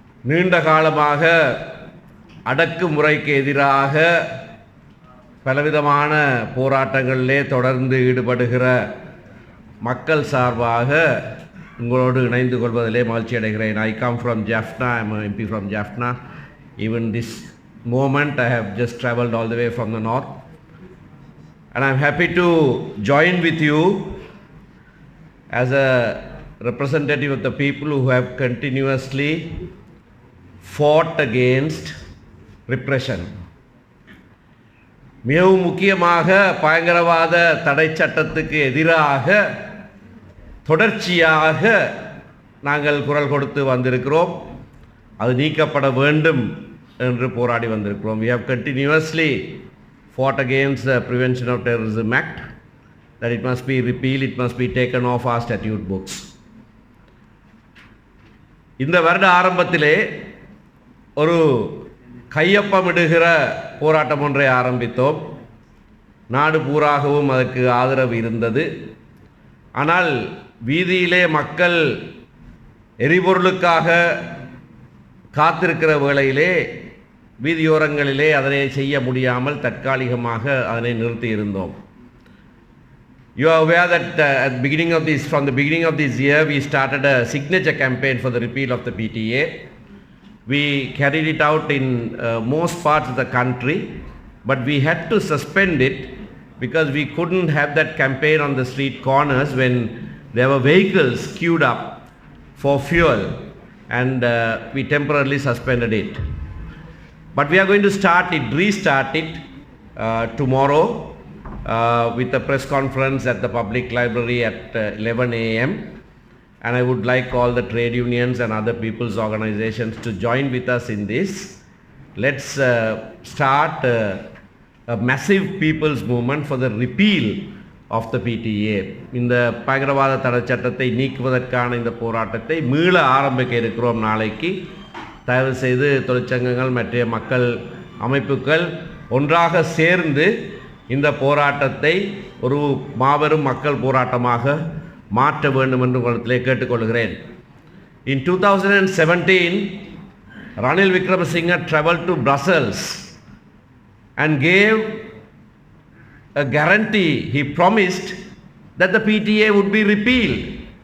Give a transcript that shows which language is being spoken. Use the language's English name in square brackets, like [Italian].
[Tamil] நீண்ட காலமாக அடக்குமுறைக்கு எதிராக பலவிதமான போராட்டங்களிலே தொடர்ந்து ஈடுபடுகிற மக்கள் சார்பாக உங்களோடு இணைந்து கொள்வதிலே மகிழ்ச்சி அடைகிறேன். [English] I come from Jaffna. I am an MP from Jaffna. Even this moment I have just travelled all the way from the north, and I am happy to join with you as a representative of the people who have continuously fought against repression. [Tamil] மிகவும் முக்கியமாக பயங்கரவாத தடை சட்டத்துக்கு எதிராக தொடர்ச்சியாக நாங்கள் குரல் கொடுத்து வந்திருக்கிறோம். அது நீக்கப்பட வேண்டும் என்று போராடி வந்திருக்கிறோம். [English] We have continuously fought against the Prevention of Terrorism Act, that it must be repealed, it must be taken off our statute books. [Tamil] இந்த வருட ஆரம்பத்திலே ஒரு கையொப்பமிடுகிற போராட்டம் ஒன்றை ஆரம்பித்தோம். நாடு பூராகவும் அதற்கு ஆதரவு இருந்தது. ஆனால் வீதியிலே மக்கள் எரிபொருளுக்காக காத்திருக்கிற வேளையிலே வீதியோரங்களிலே அதனை செய்ய முடியாமல் தற்காலிகமாக அதனை நிறுத்தி இருந்தோம். [English] You are aware that from the beginning of this year we started a signature campaign for the repeal of the PTA. We carried it out in most parts of the country, but we had to suspend it because we couldn't have that campaign on the street corners when there were vehicles queued up for fuel, and we temporarily suspended it. But we are going to restart it tomorrow with a press conference at the public library at 11 a.m. And I would like all the trade unions and other people's organizations to join with us in this. Let's start a massive people's movement for the repeal of the PTA. [Tamil] இந்த பயங்கரவாத தடை சட்டத்தை நீக்குவதற்கான இந்த போராட்டத்தை மீள ஆரம்பிக்க இருக்கிறோம் நாளைக்கு. தயவு செய்து தொழிற்சங்கங்கள் மற்ற மக்கள் அமைப்புகள் ஒன்றாக சேர்ந்து இந்த போராட்டத்தை ஒரு மாபெரும் மக்கள் போராட்டமாக மாற்ற வேண்டும் என்று உங்களிடத்திலே கேட்டுக்கொள்கிறேன். [English] In 2017, Ranil Wickremesinghe traveled to Brussels and gave a guarantee. He promised that the PTA would be repealed.